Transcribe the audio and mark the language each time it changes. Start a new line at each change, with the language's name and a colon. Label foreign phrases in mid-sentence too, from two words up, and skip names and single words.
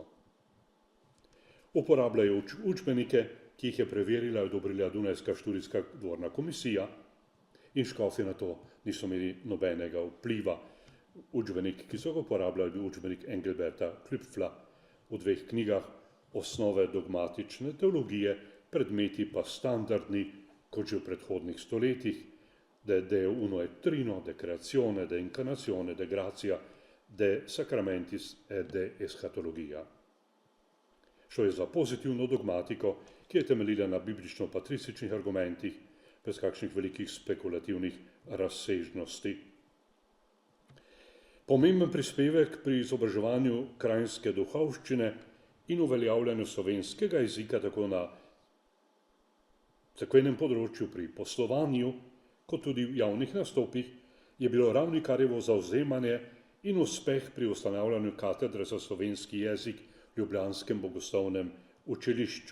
Slovenian: Uporabljajo učbenike, ki jih je preverila in odobrila Dunajska študijska dvorna komisija in škofje na to niso imeli nobenega vpliva. Učbenik, ki so ga uporabljali, bil učbenik Engelberta Klüpfla v 2 knjigah Osnove dogmatične teologije, predmeti pa standardni, kot že v predhodnih stoletjih,
Latin: de uno et trino, de creatione, de incarnazione, de gratia, de sacramentis et de eschatologia.
Slovenian: Šlo je za pozitivno dogmatiko, ki je temeljila na biblično-patrističnih argumentih, brez kakšnih velikih spekulativnih razsežnosti. Pomemben prispevek pri izobraževanju kranjske duhovščine in uveljavljanju slovenskega jezika tako na cerkvenem področju pri poslovanju, kot tudi v javnih nastopih, je bilo Ravnikarjevo zavzemanje in uspeh pri ustanavljanju katedre za slovenski jezik v ljubljanskem bogoslovnem učilišču.